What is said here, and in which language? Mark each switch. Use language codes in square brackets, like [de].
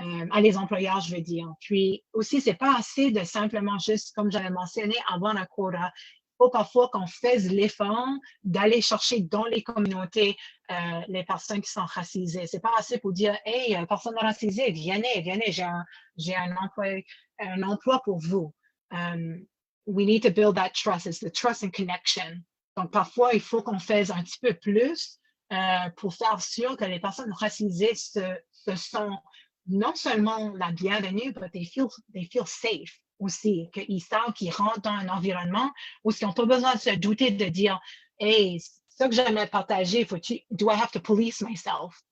[fr] À les employeurs, je veux dire. Puis aussi, c'est pas assez de simplement juste, comme j'avais mentionné, avoir un quota. Il faut parfois qu'on fasse l'effort d'aller chercher dans les communautés les personnes qui sont racisées. C'est pas assez pour dire, hey, personne racisée, venez, j'ai un emploi pour vous. [en] We need to build that trust. It's the trust and connection. [fr] Donc, parfois, il faut qu'on fasse un petit peu plus pour faire sûr que les personnes racisées se sont non seulement la bienvenue, mais [en] they feel safe [fr] aussi, qu'ils savent qu'ils rentrent dans un environnement où ils n'ont pas besoin de se douter de dire, hey, ça que j'aimerais partager, [en] do I have to police myself?